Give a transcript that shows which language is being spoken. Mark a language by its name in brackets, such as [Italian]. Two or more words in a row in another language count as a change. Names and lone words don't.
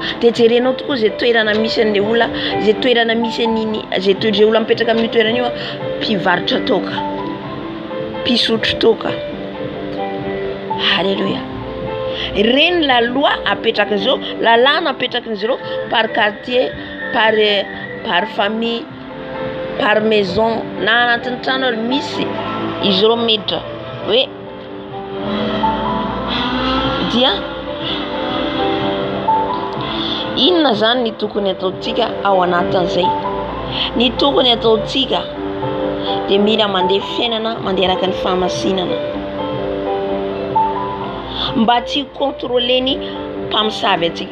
[Malagasy] Dia jerenao tokoa zay toerana misy an'ilay olona, zay toerana misy an'iny, zay olona mipetraka amin'ny toerana io mpivarotra toka, mpisotro toka. Alléluia. Reny [French] la loi [Malagasy] apetrakan'izy ireo, lalàna apetrakan'izy ireo [French] par quartier, par famille, par maison, [Malagasy] na anatin'ny trano misy izy ireo miditra hoe dia inona zany ny tokony ataontsika ao anatin'izay? Ny tokony ataontsika dia mila mandeha fiainana mandeha araka ny fahamasinana mba tsy kontroleny mpamosavy atsika.